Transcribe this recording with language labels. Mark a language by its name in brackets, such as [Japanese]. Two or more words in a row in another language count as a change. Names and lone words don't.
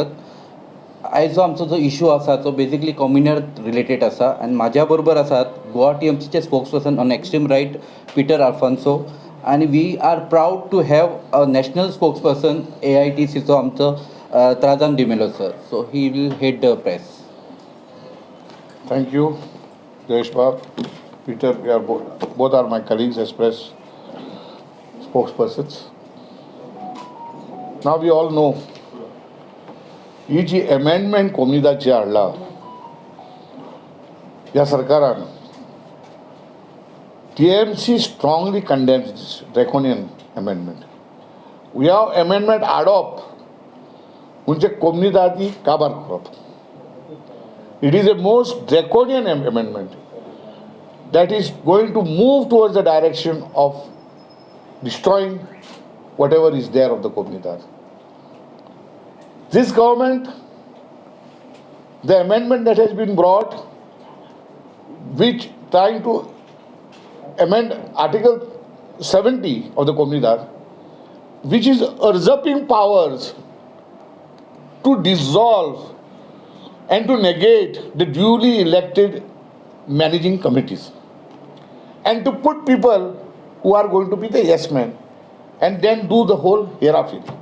[Konkani] आयज जो आमचो जो इशू आसा तो बेसिकली [English] communal related [Konkani] आसा आनी म्हाज्या बरोबर आसात गोवा टीएमसीचे [English] spokesperson on extreme right [Konkani] पीटर आल्फॉन्सो आनी [English] we are proud to have a national spokesperson [Konkani] AITCचो आमचो त्राजान डिमेलो सर. [English] So he will head the press. Thank you, Jayesh Bab. Peter, we are both are my colleagues as press spokespersons. Now we all know [Konkani] ही जी amendment कोमनीदाची हाडला ह्या सरकारान [English] TMC strongly condemns this draconian amendment. We have [Konkani] amendment हाडप म्हणजे कोमनीदादी काबार करप. [English] It is a most draconian amendment that is going to move towards the direction of destroying whatever is there of the Komunidad. This government, the amendment that has been brought, which trying to amend Article 70 of the Komunidad, which is usurping powers to dissolve and to negate the duly elected managing committees and to put people who are going to be the yes men and then do the whole hereafter.